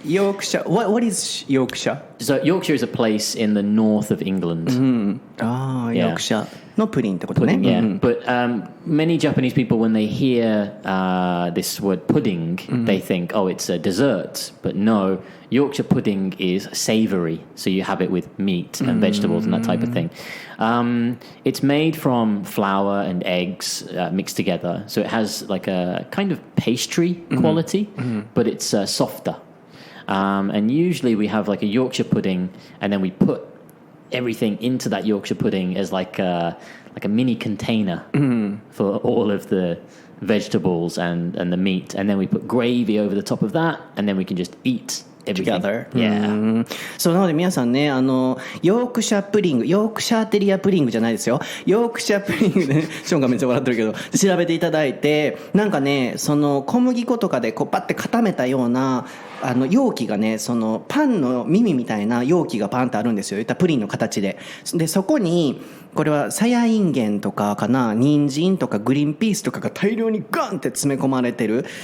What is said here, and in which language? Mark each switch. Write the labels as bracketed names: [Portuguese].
[English] ヨークシャー what is ヨークシャー？ So Yorkshire is a place in the north of England. [Japanese] ヨークシャーのプリンってことね。 [English] Yeah, but many Japanese people, when they hear this word pudding, they think, oh, it's a dessert. But no, Yorkshire pudding is savory, so you have it with meat and vegetables and that type of thing. It's made from flour and eggs mixed together, so it has like a kind of pastry quality, but it's softer. And usually we have like a Yorkshire pudding, and then we put everything into that Yorkshire pudding as like a mini container for all of the vegetables and the meat, and then we put gravy over the top of that, and then we can just eat everything. Together. Yeah. [Japanese] そうなので皆さんねヨークシャープリングヨークシャーテリアプリングじゃないですよ。ヨークシャープリングで、ね、ショーンがめっちゃ笑ってるけど調べていただいてなんかねその小麦粉とかでこうパッて固めたような容器がねそのパンの耳みたいな容器がパンってあるんですよ。言ったプリンの形でそこにこれはさやいんげんとかかな人参とかグリーンピースとかが大量にガンって詰め込まれてる。